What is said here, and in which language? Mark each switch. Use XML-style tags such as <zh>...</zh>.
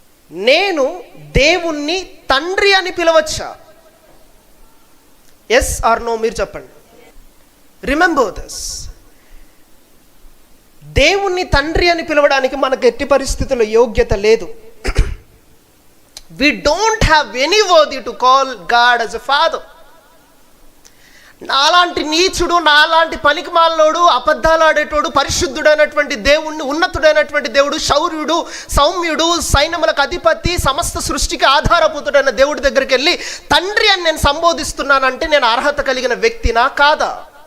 <te>నేను దేవుణ్ణి తండ్రి అని పిలవచ్చా?</te> <en>Yes or no?</en> <te>మీరు చెప్పండి.</te> <en>Remember this.</en> <te>దేవుణ్ణి తండ్రి అని పిలవడానికి మనకు ఎట్టి పరిస్థితుల్లో యోగ్యత లేదు.</te> <en>We don't have any worthy to call God as a father.</en> <te>నాలాంటి నీచుడు, నాలాంటి పనికిమాలినోడు, అబద్ధాలు ఆడేటోడు, పరిశుద్ధుడైనటువంటి దేవుణ్ణి, ఉన్నతుడైనటువంటి దేవుడు, శౌర్యుడు, సౌమ్యుడు, సైన్యములకు అధిపతి, సమస్త సృష్టికి ఆధారభూతుడైన దేవుడి దగ్గరికి వెళ్ళి తండ్రి అని నేను సంబోధిస్తున్నానంటే నేను అర్హత కలిగిన వ్యక్తినా కాదా?</te>